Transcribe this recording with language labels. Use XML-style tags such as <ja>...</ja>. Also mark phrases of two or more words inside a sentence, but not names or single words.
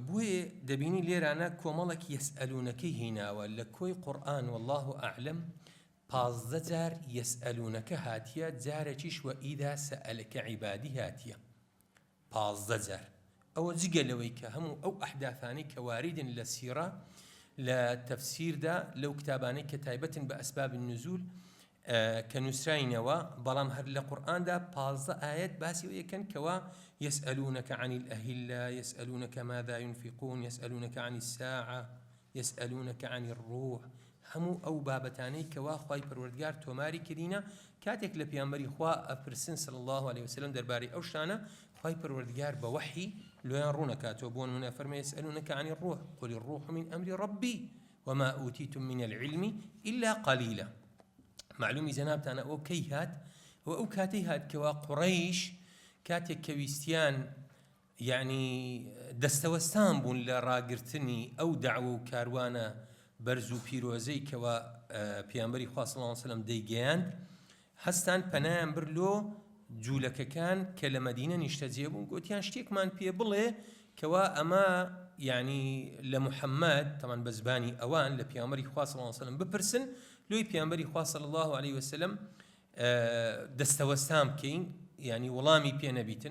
<ckb>بۆیە دەبینی لێرانە کۆمەڵێک یەسئەلونەکەی هێناوە لە کۆی قورئان،</ckb> <ar>والله ئەعلەم</ar> <ckb>15 جار یەسئەلونەکە هاتیە، جارێکیش وەئیدا سەئەلەکە عیبادی هاتیە 15 جار. ئەوە جگە لەوەی کە هەموو ئەو ئەحداثانەی کە واریدن لە سیرە، لە تەفسیردا، لەو کتابانەی کە تایبەتن بە</ckb> <ar>ئەسباب النزول</ar> <ckb>کە نووسراینەوە، بەڵام هەر لە قورئاندا 15 ئاەت باسی ئەوە یەکەن کەوا</ckb> <ar>يسألونك عن الأهلة، يسألونك ماذا ينفقون، يسألونك عن الساعة، يسألونك عن الروح.</ar> <ckb>هەموو ئەو بابەتانەی کەوا خوای پەروەردگار تۆماری کردینە کاتێک لە پێغەمبەری خوا ئەپرسن</ckb> <ar>صلی الله عليه وسلم</ar> <ckb>دەربارەی ئەو شتانە، خوای پەروەردگار بە وحی لۆیان ڕوونەکاتەوە. بۆ نمونە فەرمێ</ckb> <ar>يسألونك عن الروح قل الروح من أمر ربي وما أوتيتم من العلم إلا قليلا.</ar> <ckb>معلومی جەنابتانە ئەو کەی هات و ئەو کاتەی هات کەوا قوڕەیش کاتێک کە ویستیان یعنی دەستەوەستان بوون لە ڕاگرتنی ئەو داعوە و کاروانە بەرز و پیرۆزەی کەوا پێغەمبەری خوا</ckb> <ar>صلی الله عليه وسلم</ar> <ckb>دەیگەیاند، هەستان پەنایان بردلۆ جوولەکەکان کە لە مەدینە نیشتەجێ بوون، گوتیان شتێکمان پێ بڵێ کەوا ئەمە یعنی لە محەممەد تەمان بە زبانی ئەوان لە پێغەمبەری خوا</ckb> <ar>صلی الله عليه وسلم</ar> <ckb>بپرسن، لۆی پێغەمبەری خوا صلی الله عليه وسلم دەستەوەستان بکەین، یعنی وەڵامی پێ نەبیتن.</ckb>